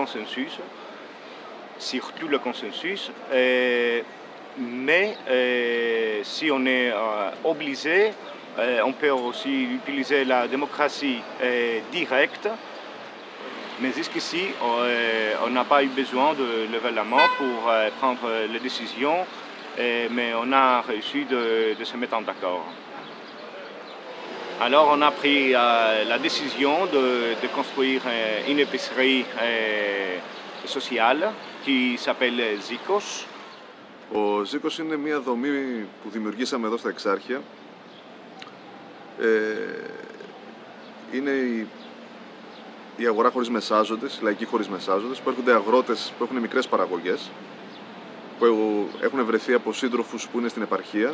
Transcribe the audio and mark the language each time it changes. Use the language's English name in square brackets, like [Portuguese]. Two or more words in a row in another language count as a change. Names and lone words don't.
[French] consensus, surtout le consensus, mais si on est obligé, on peut aussi utiliser la démocratie directe, mais jusqu'ici, on n'a pas eu besoin de lever la main pour prendre les décisions, mais on a réussi de se mettre en d'accord. Alors on a pris la décision de construire une épicerie sociale qui s'appelle Zikos. [Greek] Ο Ζίκος είναι μια δομή που δημιουργήσαμε εδώ στα Εξάρχεια. Είναι η αγορά χωρίς μεσάζοντες, η λαϊκή χωρίς μεσάζοντες, που έρχονται αγρότες που έχουν μικρές παραγωγές, που έχουν βρεθεί από σύντροφους που είναι στην επαρχία.